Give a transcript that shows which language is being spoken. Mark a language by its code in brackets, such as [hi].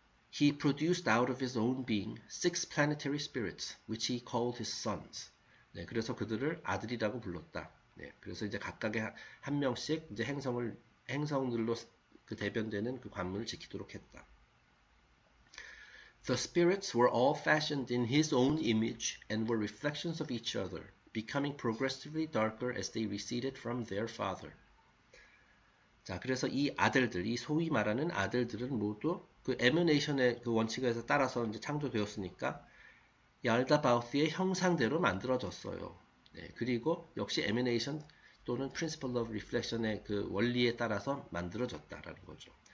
[en] He produced out of his own being 6 planetary spirits, which he called his sons. [ko] 네, 그래서 그들을 아들이라고 불렀다. 네, 그래서 이제 각각의 한 명씩 이제 행성들로 그 대변되는 그 관문을 지키도록 했다. [en] The spirits were all fashioned in his own image and were reflections of each other, becoming progressively darker as they receded from their father. [ko] 자, 그래서 이 아들들, 이 소위 말하는 아들들은 모두 그 에머네이션의 그 원칙에 따라서 이제 창조되었으니까 얄다바오스의 형상대로 만들어졌어요. 네, 그리고 역시 에머네이션 또는 principle of reflection의 그 원리에 따라서 만들어졌다라는 거죠.